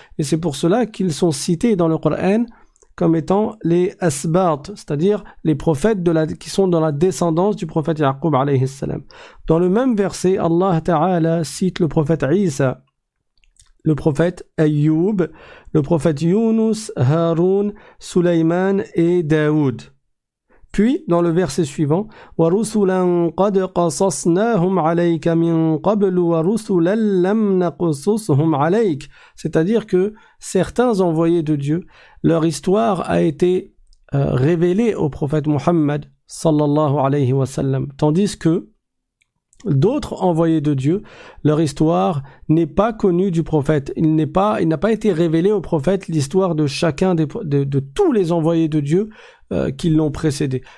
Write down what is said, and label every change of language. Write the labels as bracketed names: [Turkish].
[French] Et c'est pour cela qu'ils sont cités dans le Coran comme étant les Asbat, c'est-à-dire les prophètes qui sont dans la descendance du prophète Ya'qub alayhi salam. Dans le même verset, Allah Ta'ala cite le prophète Isa, le prophète Ayyub, le prophète Yunus, Harun, Sulayman et Daoud. Puis, dans le verset suivant, [Arabic] وَرُسُلًا قَدْ قَصَصْنَاهُمْ عَلَيْكَ مِنْ قَبْلُ وَرُسُلًا لَمْ نَقْصُصْهُمْ عَلَيْكَ. [French] C'est-à-dire que certains envoyés de Dieu, leur histoire a été révélée au prophète Muhammad, [Arabic] sallallahu alayhi wa sallam, [French] tandis que d'autres envoyés de Dieu, leur histoire n'est pas connue du prophète. Il n'a pas été révélé au prophète l'histoire de chacun de tous les envoyés de Dieu qui l'ont précédé.